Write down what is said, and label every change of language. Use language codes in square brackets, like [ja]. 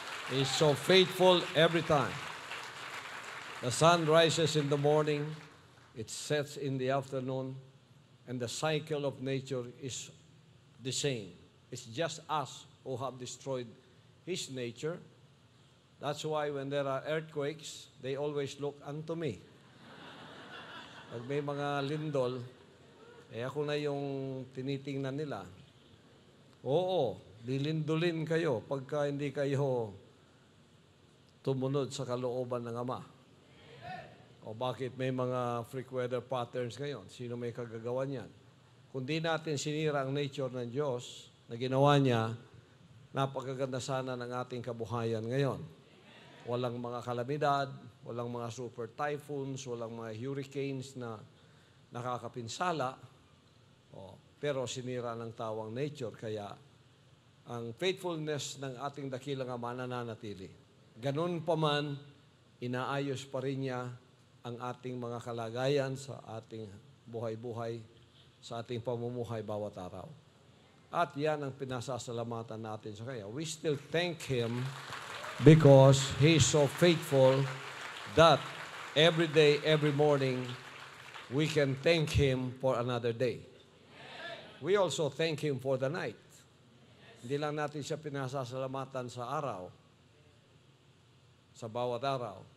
[en] He's so faithful every time. The sun rises in the morning, it sets in the afternoon, and the cycle of nature is the same. It's just us who have destroyed His nature. That's why when there are earthquakes, they always look unto me. [tl] Pag may mga lindol, ako na yung tinitingnan nila. Oo, dilindulin kayo pagka hindi kayo tumunod sa kalooban ng Ama. O bakit may mga freak weather patterns ngayon? Sino may kagagawa niyan? Kung di natin sinira ang nature ng Diyos na ginawa niya, napakaganda sana ng ating kabuhayan ngayon. Walang mga kalamidad, walang mga super typhoons, walang mga hurricanes na nakakapinsala. Pero sinira ng tawang nature, kaya ang faithfulness ng ating dakilang Ama nananatili. Ganun pa man, inaayos pa rin niya ang ating mga kalagayan sa ating buhay-buhay, sa ating pamumuhay bawat araw. At yan ang pinasasalamatan natin sa Kanya. [en] We still thank Him because He is so faithful that every day, every morning, we can thank Him for another day. We also thank Him for the night. [tl] Hindi lang natin siya pinasasalamatan sa araw, sa bawat araw.